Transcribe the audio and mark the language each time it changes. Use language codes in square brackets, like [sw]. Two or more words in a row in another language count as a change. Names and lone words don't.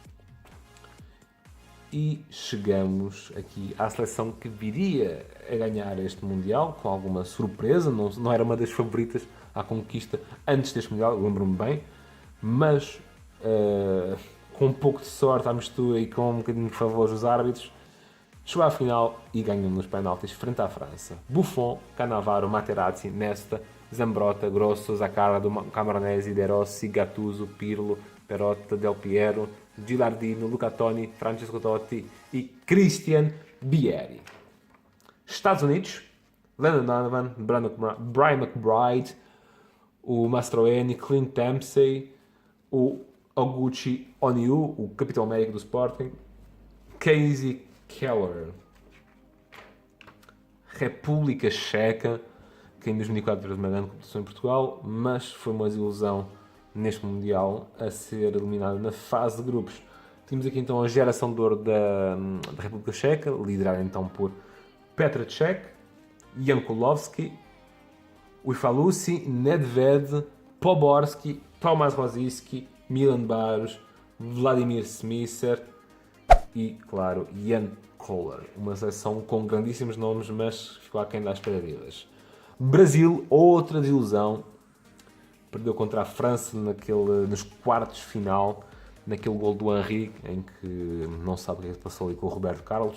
[pt] E chegamos aqui à seleção que viria a ganhar este Mundial, com alguma surpresa, não era uma das favoritas à conquista antes deste Mundial, lembro-me bem, mas com um pouco de sorte à mistura e com um bocadinho de favor dos árbitros, chegou à final e ganhou nos penaltis frente à França. Buffon, Cannavaro, Materazzi, Nesta, Zambrotta, Grosso, Zaccardo, Camoranesi, De Rossi, Gattuso, Pirlo, Perotta, Del Piero, Gilardino, Luca Toni, Francesco Totti e Christian Vieri. Estados Unidos, Landon Donovan, Brian McBride, o Mastroeni, Clint Dempsey, o Oguchi Oniu, o capitão médico do Sporting, Casey Keller. República Checa, que em 2004 teve uma grande competição em Portugal, mas foi uma desilusão neste Mundial a ser eliminada na fase de grupos. Temos aqui então a geração de ouro da República Checa, liderada então por Petr Cech, Jan Kulowski, Ufalusi, Nedved, Poborski, Tomasz Rosicky, Milan Baros, Vladimir Smisser e, claro, Jan Koller. Uma seleção com grandíssimos nomes, mas ficou aquém das expectativas. Brasil, outra desilusão. Perdeu contra a França nos quartos de final, naquele gol do Henry, em que não sabe o que é que passou ali com o Roberto Carlos.